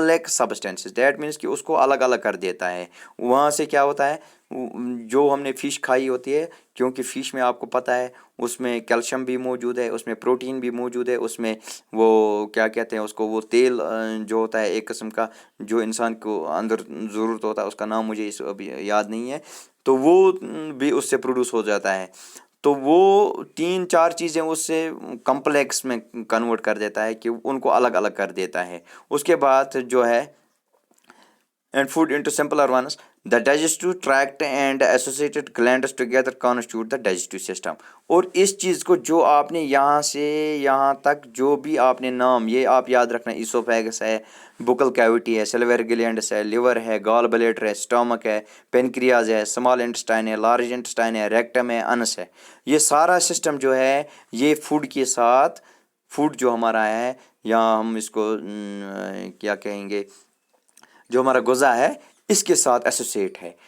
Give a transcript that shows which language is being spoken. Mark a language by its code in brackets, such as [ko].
[ur] Substances, [en] that means [ur] کہ اس کو الگ الگ کر دیتا ہے۔ وہاں سے کیا ہوتا ہے، جو ہم نے فش کھائی ہوتی ہے، کیونکہ فش میں آپ کو پتہ ہے اس میں کیلشیم بھی موجود ہے، اس میں پروٹین بھی موجود ہے، اس میں وہ کیا کہتے ہیں اس کو، وہ تیل جو ہوتا ہے ایک قسم کا جو انسان کو اندر ضرورت ہوتا ہے، اس کا نام مجھے ابھی یاد نہیں ہے، تو وہ بھی اس سے پروڈیوس ہو جاتا ہے۔ تو وہ 3-4 چیزیں اس سے کمپلیکس میں کنورٹ کر دیتا ہے کہ ان کو الگ الگ کر دیتا ہے. اس کے بعد جو ہے [en] and food into simpler ones. The digestive tract and associated glands together constitute the digestive system. [ur] اور اس چیز کو جو آپ نے یہاں سے یہاں تک جو بھی آپ نے نام یہ آپ یاد رکھنا، ایسوفیگس ہے، بکل کیوٹی ہے، سلور گلینڈس ہے، لیور ہے، گال بلیڈر ہے، اسٹامک ہے، پینکریاز ہے، اسمال انٹسٹائن ہے، لارج انٹسٹائن ہے، ریکٹم ہے، انس ہے. یہ سارا سسٹم جو ہے یہ فوڈ کے ساتھ، فوڈ جو ہمارا ہے یا ہم اس کو کیا کہیں گے، جو ہمارا غذا ہے اس کے ساتھ ایسوسیٹ ہے.